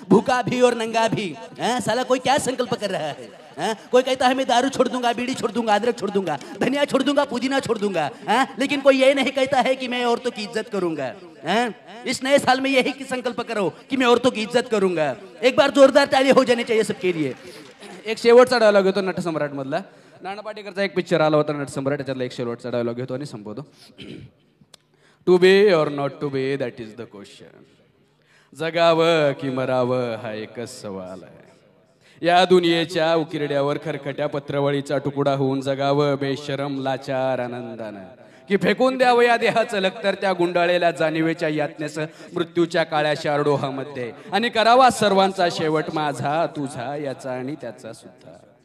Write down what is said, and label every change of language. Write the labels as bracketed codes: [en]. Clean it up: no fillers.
[hi] भूखा भी और नंगा भी. हाँ? साला कोई क्या संकल्प कर रहा है. हाँ? कोई कहता है मैं दारू छोड़ दूंगा, बीड़ी छोड़ दूंगा, अदरक छोड़ दूंगा, धनिया छोड़ दूंगा, पुदीना छोड़ दूंगा. हाँ? लेकिन कोई ये नहीं कहता है कि मैं औरतों की इज्जत करूंगा. हाँ? इस नए साल में यही संकल्प करो कि मैं औरतों की इज्जत करूंगा. एक बार जोरदार ताली हो जानी चाहिए सबके लिए. [mr] एक शेवटचा डायलॉग घेतो नटसम्राट मधला. नाना पाटेकरचा एक पिक्चर आला होता नटसम्राट, त्याच्यातला एक शेवटचा डायलॉग घेतो आणि संपवतो. [en] To be or not to be that is the question. [mr] जगावं की मरावं हा एकच सवाल आहे. या दुनियेच्या उकिरड्यावर खरखट्या पत्रवळीचा तुकडा होऊन जगावं बेशरम लाचार आनंदानं, की फेकून द्यावं या देहाचं लक्तर त्या गुंडाळलेल्या जाणीवेच्या यातनेस मृत्यूच्या काळ्या शारडोहामध्ये, आणि करावा सर्वांचा शेवट माझा तुझा याचा आणि त्याचा सुद्धा.